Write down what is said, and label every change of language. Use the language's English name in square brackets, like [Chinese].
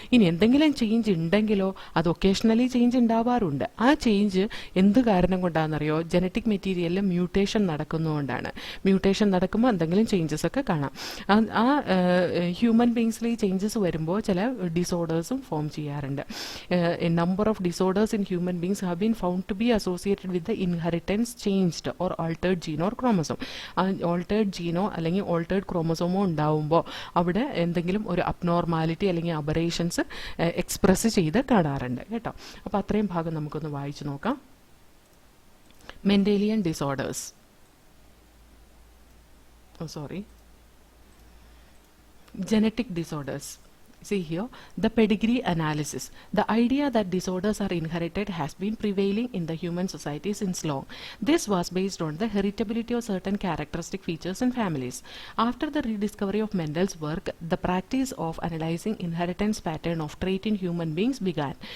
[Malayalam] ഇനി എന്തെങ്കിലും ചേഞ്ച് ഉണ്ടെങ്കിലോ അത് ഒക്കേഷണലി ചേഞ്ച് ഉണ്ടാവാറുണ്ട്. ആ ചേഞ്ച് എന്ത് കാരണം കൊണ്ടാണെന്നറിയോ? ജനറ്റിക് മെറ്റീരിയലിൽ മ്യൂട്ടേഷൻ നടക്കുന്നതുകൊണ്ടാണ്. മ്യൂട്ടേഷൻ നടക്കുമ്പോൾ എന്തെങ്കിലും ചേഞ്ചസ് ഒക്കെ കാണാം. ആ ഹ്യൂമൻ ബീങ്സിൽ ഈ ചേഞ്ചസ് വരുമ്പോൾ ചില ഡിസോർഡേഴ്സും ഫോം ചെയ്യാറുണ്ട്. [English] A number of disorders in human beings have been found to be associated with the inheritance changed or altered gene or chromosome. [Malayalam] Altered gene അല്ലെങ്കിൽ altered chromosome ഉണ്ടാവുമ്പോൾ അവിടെ എന്തെങ്കിലും ഒരു അബ്നോർമാലിറ്റി അല്ലെങ്കിൽ അബറേഷൻസ് എക്സ്പ്രസ് ചെയ്ത് കാണാറുണ്ട് കേട്ടോ. അപ്പോൾ അത്രയും ഭാഗം നമുക്കൊന്ന് വായിച്ചു നോക്കാം. Mendelian disorders, [English] genetic disorders. See here, the pedigree analysis. The idea that disorders are inherited has been prevailing in the human society since long. This was based on the heritability of certain characteristic features in families. After the rediscovery of Mendel's work, the practice of analyzing inheritance pattern of trait in human beings began.